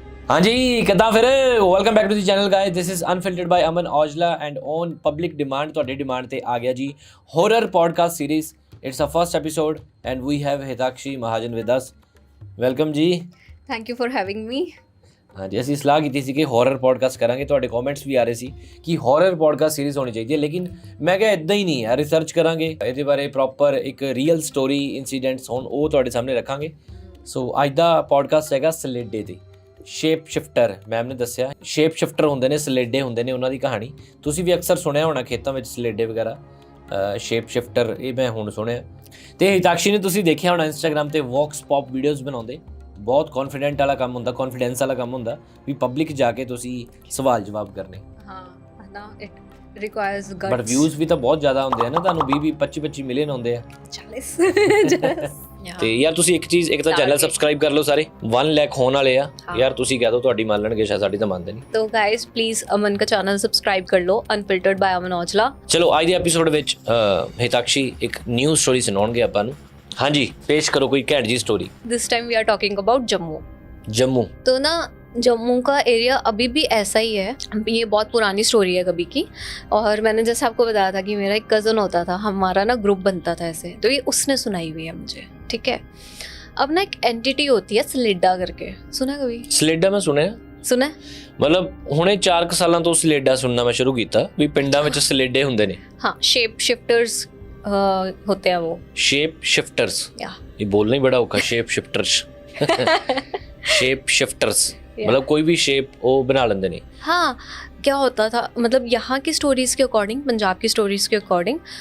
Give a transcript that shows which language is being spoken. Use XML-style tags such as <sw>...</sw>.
<en>हाँ जी, कितना फिर welcome back to the channel guys, this is unfiltered by Aman Aujla and on public demand</en> <pa>ਤੁਹਾਡੇ demand ਤੇ ਆ ਗਿਆ ਜੀ</pa> <en>Horror podcast series. It's a first episode and we have Hitakshi Mahajan with us. Welcome ji. Thank you for having me.</en> <pa>हाँ जी, ਅਸੀਂ ਸਲਾਹ ਕੀਤੀ ਸੀ ਕਿ हॉरर पॉडकास्ट ਕਰਾਂਗੇ। ਤੁਹਾਡੇ ਕਮੈਂਟਸ ਵੀ ਆ ਰਹੇ ਸੀ ਕਿ हॉरर पॉडकास्ट सीरीज ਹੋਣੀ ਚਾਹੀਦੀ ਹੈ, ਲੇਕਿਨ ਮੈਂ ਕਿਹਾ ਇਦਾਂ ਹੀ ਨਹੀਂ ਹੈ, ਰਿਸਰਚ ਕਰਾਂਗੇ ਇਹਦੇ ਬਾਰੇ, ਪ੍ਰੋਪਰ ਇੱਕ ਰੀਅਲ ਸਟੋਰੀ ਇਨਸੀਡੈਂਟਸ ਹੋਣ ਉਹ ਤੁਹਾਡੇ ਸਾਹਮਣੇ ਰੱਖਾਂਗੇ। ਸੋ ਅੱਜ ਦਾ ਪੋਡਕਾਸਟ ਹੈਗਾ ਸਲੇਡੇ ਤੇ। ਸ਼ੇਪ ਸ਼ਿਫਟਰ ਮੈਮ ਨੇ ਦੱਸਿਆ, ਸ਼ੇਪ ਸ਼ਿਫਟਰ ਹੁੰਦੇ ਨੇ, ਸਲੇਡੇ ਹੁੰਦੇ ਨੇ, ਉਹਨਾਂ ਦੀ ਕਹਾਣੀ ਤੁਸੀਂ ਵੀ ਅਕਸਰ ਸੁਣਿਆ ਹੋਣਾ ਖੇਤਾਂ ਵਿੱਚ ਸਲੇਡੇ ਵਗੈਰਾ। ਸ਼ੇਪ ਸ਼ਿਫਟਰ ਇਹ ਮੈਂ ਹੁਣ ਸੁਣਿਆ। ਤੇ ਹਿਤਾਕਸ਼ੀ ਨੇ ਤੁਸੀਂ ਦੇਖਿਆ ਹੋਣਾ ਇੰਸਟਾਗ੍ਰਾਮ ਤੇ ਵੌਕਸ ਪੌਪ ਵੀਡੀਓਜ਼ ਬਣਾਉਂਦੇ। ਬਹੁਤ ਕੌਨਫੀਡੈਂਟ ਵਾਲਾ ਕੰਮ ਹੁੰਦਾ, ਕੌਨਫੀਡੈਂਸ ਵਾਲਾ ਕੰਮ ਹੁੰਦਾ ਵੀ ਪਬਲਿਕ ਜਾ ਕੇ ਤੁਸੀਂ ਸਵਾਲ ਜਵਾਬ ਕਰਨੇ।</pa> <en>ਹਾਂ ਨਾ, it requires guts.</en> <pa>But views ਵੀ ਤਾਂ ਬਹੁਤ ਜ਼ਿਆਦਾ ਹੁੰਦੇ ਆ ਨਾ, ਤੁਹਾਨੂੰ 20 25 ਮਿਲੀਅਨ ਆਉਂਦੇ ਆ। 40 ਤੇ ਯਾਰ ਤੁਸੀਂ ਇੱਕ ਚੀਜ਼, ਇੱਕ ਤਾਂ ਚੈਨਲ ਸਬਸਕ੍ਰਾਈਬ ਕਰ ਲਓ ਸਾਰੇ, 1 ਲੱਖ ਹੋਣ ਵਾਲੇ ਆ ਯਾਰ। ਤੁਸੀਂ ਕਹਿ ਦੋ ਤੁਹਾਡੀ ਮੰਨ ਲੈਣਗੇ, ਸ਼ਾਇਦ ਸਾਡੀ ਤਾਂ ਮੰਨਦੇ ਨਹੀਂ।</pa> <hi>तो गाइस प्लीज अमन का चैनल सब्सक्राइब कर लो, अनफिल्टर्ड बाय अमन औजला।</hi> <pa>ਚਲੋ ਅੱਜ ਦੇ ਐਪੀਸੋਡ ਵਿੱਚ ਹਿਤਾਕਸ਼ੀ ਇੱਕ ਨਿਊ ਸਟੋਰੀ ਸੁਣਾਉਣਗੇ ਆਪਾਂ ਨੂੰ। ਹਾਂਜੀ, ਪੇਸ਼ ਕਰੋ ਕੋਈ ਘੈਂਟ ਜੀ story.</pa> <en>This time we are talking about Jammu.</en> <hi>Jammu तो ना जम्मू का एरिया अभी भी ऐसा ही है। ये बहुत पुरानी स्टोरी है कभी की। और मैंने जैसे आपको बताया था कि मेरा एक कज़न होता था, हमारा ना ग्रुप बनता था ऐसे, तो ये उसने सुनाई हुई है मुझे। ठीक है, अब ना एक एंटिटी होती है सलेडा करके, सुना कभी?</hi> <pa>ਸਲੇਡਾ ਮੈਂ ਸੁਣਿਆ,</pa> <hi>सुना?</hi> <pa>ਮਤਲਬ ਹੁਣੇ 4 ਸਾਲਾਂ ਤੋਂ ਸਲੇਡਾ ਸੁਣਨਾ ਮੈਂ ਸ਼ੁਰੂ ਕੀਤਾ ਵੀ ਪਿੰਡਾਂ ਵਿੱਚ ਸਲੇਡੇ ਹੁੰਦੇ ਨੇ।</pa> <hi>हाँ, शेप शिफ्टर्स होते हैं वो।</hi> <pa>ਸ਼ੇਪ ਸ਼ਿਫਟਰਸ, या ਇਹ ਬੋਲਣਾ ਹੀ ਬੜਾ ਔਖਾ।</pa> <hi>ਸ਼ੇਪ ਸ਼ਿਫਟਰਸ ਸ਼ੇਪ ਸ਼ਿਫਟਰਸ मतलब कोई भी शेप वो बना लेंगे ने। हाँ, क्या होता था मतलब यहाँ की स्टोरीज के अकॉर्डिंग, पंजाब की स्टोरीज के अकॉर्डिंग।</hi>